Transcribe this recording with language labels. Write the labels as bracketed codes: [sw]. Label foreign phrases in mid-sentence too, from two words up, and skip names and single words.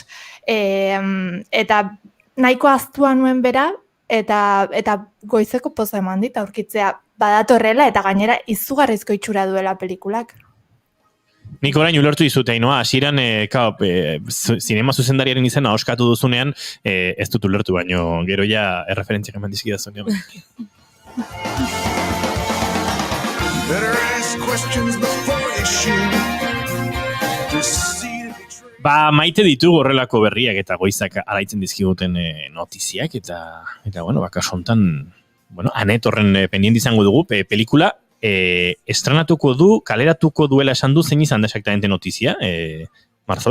[eu] Eta nahiko aztua nuen bera, eta goizeko poza eman dit, aurkitzea badatorrela eta gainera izugarrizko itxura duela pelikulak. Nik orain ulertu dizute, Ainoa, hasieran zinema zuzendariaren izena oskatu duzunean, ez dut ulertu, baino gero ja erreferentziak eman dizkidazunean. [en] Better ask questions before you shoot. [eu] Ba, maite ditugu horrelako berriak eta goizak alaitzen dizkiguten notiziak, eta bueno, kasu hontan, bueno, Anet horren pendiente izango dugu, pelikula estrenatuko du, kaleratuko duela esan du, zein izan da exactamente notizia, Marzol?